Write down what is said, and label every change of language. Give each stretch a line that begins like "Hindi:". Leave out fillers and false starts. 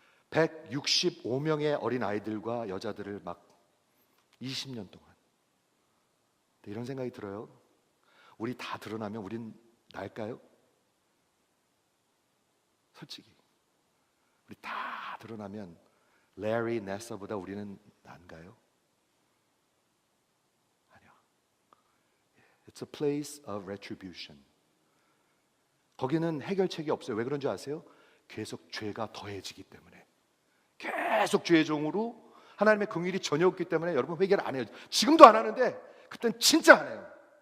Korean: 165명의 어린 아이들과 여자들을 막 20년 동안. 이런 생각이 들어요. 우리 다 드러나면 우린 날까요? 솔직히 우리 다 드러나면 레리 네서보다 우리는 난가요? 아니요.
English: It's a place of retribution.
Korean: 거기는 해결책이 없어요. 왜 그런지 아세요? 계속 죄가 더해지기 때문에. 계속 죄의 종으로 하나님의 긍휼이 전혀 없기 때문에 여러분 회개를 안 해요. 지금도 안 하는데 그땐 진짜 안 해요.